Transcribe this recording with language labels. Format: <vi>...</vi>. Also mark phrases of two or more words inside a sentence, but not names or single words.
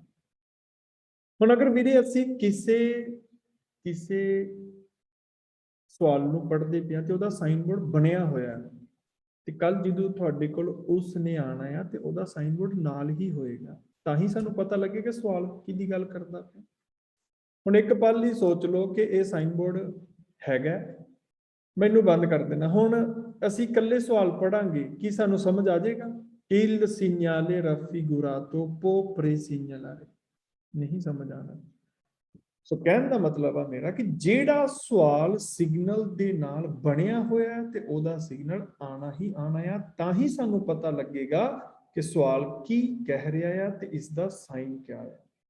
<pa>ਹੁਣ ਅਗਰ ਵੀਰੇ ਅਸੀਂ ਕਿਸੇ ਕਿਸੇ ਸਵਾਲ ਨੂੰ ਪੜ੍ਹਦੇ ਪਏ ਹਾਂ ਤੇ ਉਹਦਾ</pa> <en>sign board</en> <pa>ਬਣਿਆ ਹੋਇਆ ਹੈ, ਤੇ ਕੱਲ ਜਦੋਂ ਤੁਹਾਡੇ ਕੋਲ ਉਸ ਨੇ ਆਣਾ ਆ ਤੇ ਉਹਦਾ</pa> <en>sign board</en> <pa>ਨਾਲ ਹੀ ਹੋਏਗਾ, ਤਾਂ ਹੀ ਸਾਨੂੰ ਪਤਾ ਲੱਗੇਗਾ ਸਵਾਲ ਕਿਹਦੀ ਗੱਲ ਕਰਦਾ ਪਿਆ। ਹੁਣ ਇੱਕ ਪਲ ਲਈ ਸੋਚ ਲਓ ਕਿ ਇਹ</pa> <en>sign board</en> <pa>ਹੈਗਾ, ਮੈਨੂੰ ਬੰਦ ਕਰ ਦੇਣਾ। ਹੁਣ ਅਸੀਂ ਇਕੱਲੇ ਸਵਾਲ ਪੜਾਂਗੇ, ਕੀ ਸਾਨੂੰ ਸਮਝ ਆ ਜਾਏਗਾ?</pa> <it>Il segnale raffigurato può presegnalare,</it> <pa>ਨਹੀਂ ਸਮਝ ਆਣਾ। ਸੋ ਕਹਿਣ ਦਾ ਮਤਲਬ ਆ ਮੇਰਾ ਕਿ ਜਿਹੜਾ ਸਵਾਲ ਸਿਗਨਲ ਦੇ ਨਾਲ ਬਣਿਆ ਹੋਇਆ ਹੈ ਤੇ ਉਹਦਾ ਸਿਗਨਲ ਆਣਾ ਹੀ ਆਣਾ ਆ, ਤਾਂ ਹੀ ਸਾਨੂੰ ਪਤਾ ਲੱਗੇਗਾ ਕਿ ਸਵਾਲ ਕੀ ਕਹਿ ਰਿਹਾ ਆ ਤੇ ਇਸ ਦਾ ਸਾਈਨ ਕਿਆ ਹੈ।</pa>